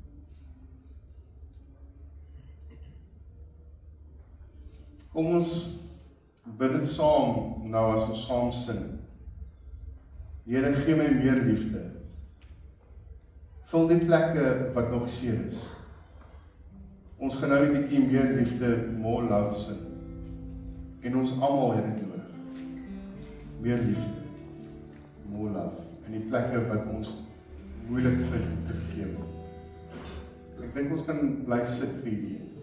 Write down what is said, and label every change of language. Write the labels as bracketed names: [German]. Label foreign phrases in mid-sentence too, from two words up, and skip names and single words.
[Afrikaans] Kom ons bid dit saam nou as ons saam sing. Here, gee my meer liefde. Vul die plekke wat nog seer is. Ons gaan nou 'n bietjie meer liefde, [English] more love sing. [Afrikaans] En ons almal het dit nodig. Meer liefde, [English] more love. [Afrikaans] In die plekke wat ons moeilik vind te vergewe. Ek dink ons kan bly sit vir hierdie.